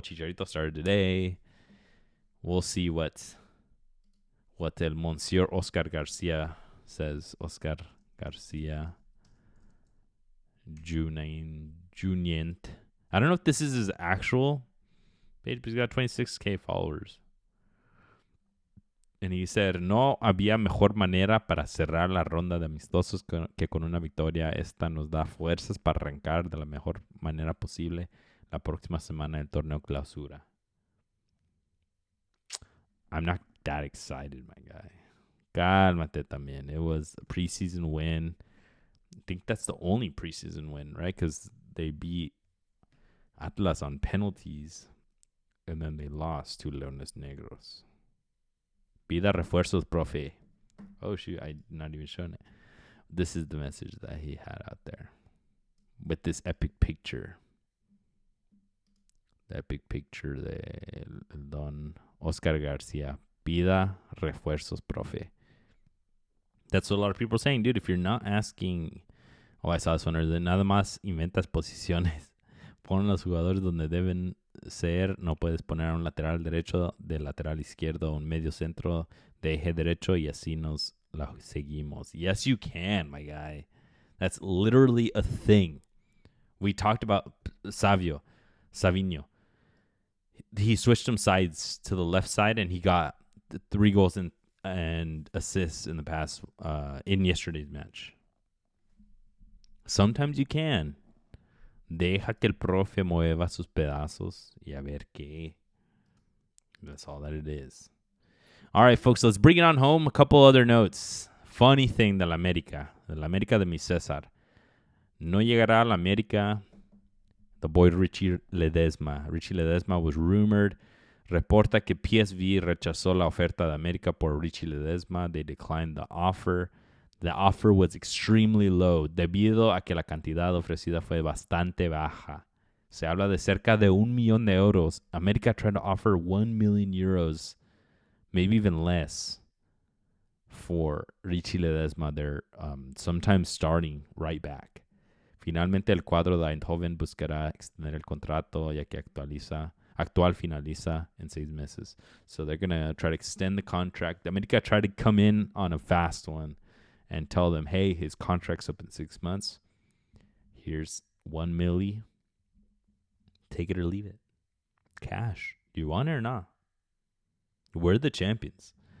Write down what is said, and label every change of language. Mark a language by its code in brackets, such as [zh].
[en] Chicharito started today. We'll see what el Monsieur Oscar Garcia says. Oscar Garcia Junient. I don't know if this is his actual page, but he's got 26K followers. And he said, [es] no había mejor manera para cerrar la ronda de amistosos que con una victoria. Esta nos da fuerzas para arrancar de la mejor manera posible la próxima semana del torneo clausura. [en] I'm not that excited, my guy. [es] Cálmate también. [en] It was a preseason win. I think that's the only preseason win, right? Because they beat Atlas on penalties. And then they lost to Leones Negros. [es] Pida refuerzos, profe. [en] Oh, shoot. I'm not even showing it. This is the message that he had out there. With this epic picture. The epic picture de Don Oscar Garcia. [es] Pida refuerzos, profe. [en] That's what a lot of people are saying, dude. If you're not asking... Oh, I saw this one. [es] Nada más inventas posiciones. Pon los jugadores donde deben ser. No puedes poner a un lateral derecho, de lateral izquierdo, un medio centro de eje derecho, y así nos la seguimos. [en] Yes, you can, my guy. That's literally a thing. We talked about Savinho. He switched some sides to the left side, and he got 3 goals and assists in the past in yesterday's match. Sometimes you can. [es] Deja que el profe mueva sus pedazos y a ver qué. [en] That's all that it is. All right, folks, let's bring it on home. A couple other notes. Funny thing [es] de la América de mi César. No llegará a la América [en] the boy [es] Richie Ledesma. [en] Richie Ledesma was rumored. [es] Reporta que PSV rechazó la oferta de América por Richie Ledesma. [en] They declined the offer. The offer was extremely low [es] debido a que la cantidad ofrecida fue bastante baja. Se habla de cerca de $1 million de euros. [en] América tried to offer 1 million euros, maybe even less, for Richie Ledesma. They're sometimes starting right back. [es] Finalmente, el cuadro de Eindhoven buscará extender el contrato ya que actual finaliza en 6 meses. [en] So they're going to try to extend the contract. América tried to come in on a fast one and tell them, hey, his contract's up in 6 months. Here's 1 milli. Take it or leave it. Cash. Do you want it or not? We're the champions.